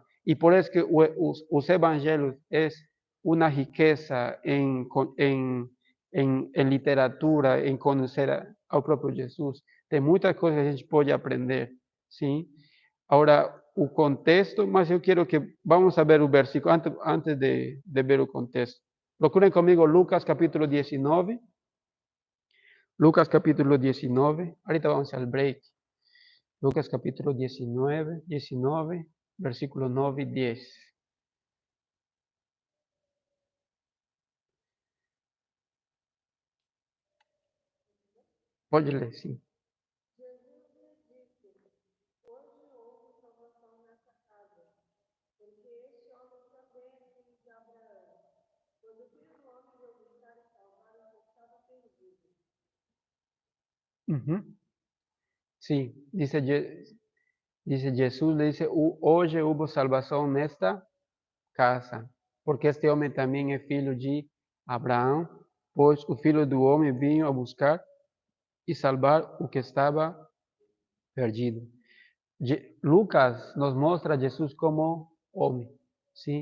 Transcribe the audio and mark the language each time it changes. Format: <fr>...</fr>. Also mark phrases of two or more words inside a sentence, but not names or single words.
<pt>E por isso que os evangelhos é uma riqueza em literatura, em conhecer ao próprio Jesus. Tem muitas coisas que a gente pode aprender, sim? Agora, o contexto, mas eu quero que</pt> <es>vamos a ver</es> <pt>o versículo antes de ver o contexto. Procurem comigo Lucas capítulo 19. Lucas capítulo 19.</pt> <es>Ahorita vamos al break. Lucas capítulo 19, versículo 9 y 10.</es> <pt>Pode ler, sim. Jesus lhe disse: Hoje houve salvação nessa casa, porque este homem também é filho de Abraão. Pois o Filho do Homem veio buscar e salvar o que estava perdido.</pt> <es>Sí, dice Jesús, le dice,</es> <pt>hoje hubo salvação nesta casa, porque este homem também é filho de Abraão, pois o Filho do Homem veio a buscar e salvar o que estava perdido. Lucas nos mostra Jesus como homem, sim?</pt>